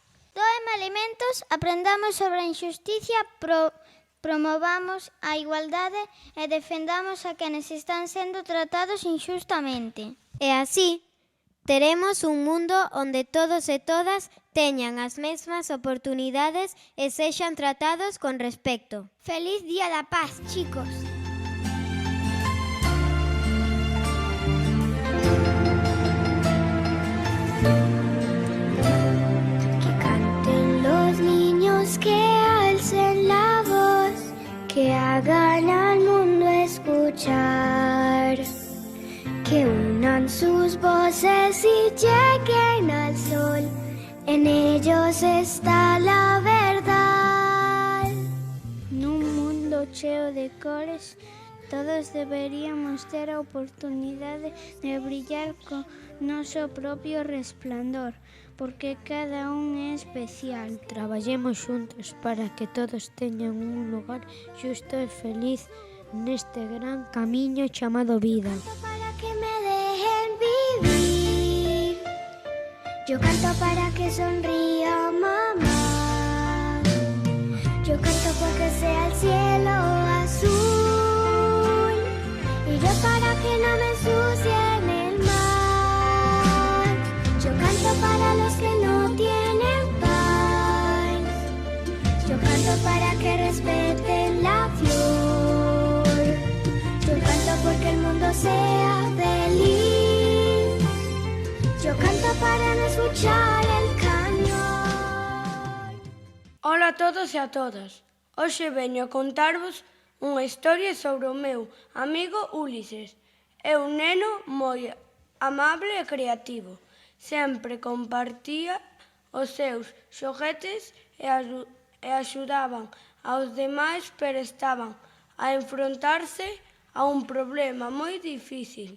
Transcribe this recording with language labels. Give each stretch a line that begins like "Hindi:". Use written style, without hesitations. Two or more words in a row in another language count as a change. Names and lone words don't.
Galician: Doen alimentos, aprendamos sobre a injusticia, Promovamos a igualdade e defendamos a quenes están sendo tratados inxustamente. E así, teremos un mundo onde todos e todas teñan as mesmas oportunidades e sexan tratados con respecto. Feliz Día da Paz, chicos!
Spanish: Que canten los niños, que alcen la voz, que hagan al mundo escuchar, que unan sus voces y lleguen al sol, en ellos está la verdad.
Galician: Nun mundo cheo de cores, todos deberíamos ter a oportunidade de brillar con noso propio resplandor, porque cada un é especial. Traballemos xuntos para que todos teñan un lugar xusto e feliz neste gran camiño chamado vida.
Spanish: Para que me dejen vivir, yo canto para que sonría mamá, yo canto porque sea el cielo azul, y yo para que no me ensucien el mar, yo canto para los que no tienen paz, yo canto para que respeten la flor, yo canto porque el mundo sea feliz, yo canto para no escuchar el cañón.
Galician: Ola a todos e a todas. Hoxe veño a contarvos unha historia sobre o meu amigo Ulises. É un neno moi amable e creativo. Sempre compartía os seus xoguetes e axudaban aos demais, pero estaban a enfrontarse a un problema moi difícil.